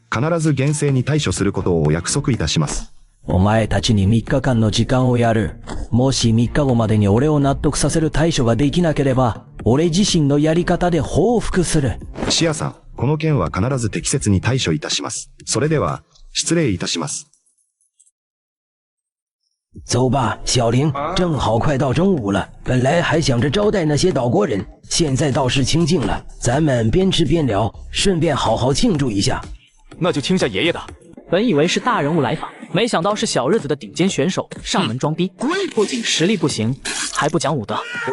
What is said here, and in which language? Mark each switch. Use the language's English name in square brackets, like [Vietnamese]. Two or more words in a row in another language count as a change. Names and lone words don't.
[Japanese] 必ず厳正に対処することをお約束いたします。お前たちに3日間の時間をやる。もし3日後までに俺を納得させる対処ができなければ、俺自身のやり方で報復する。シアさん、この件は必ず適切に対処いたします。それでは、失礼いたします。 [Chinese] 走吧，小玲，正好快到中午了。本来还想着招待那些岛国人，现在倒是清静了。咱们边吃边聊，顺便好好庆祝一下。那就听下爷爷的。本以为是大人物来访，没想到是小日子的顶尖选手上门装逼，不仅实力不行，还不讲武德。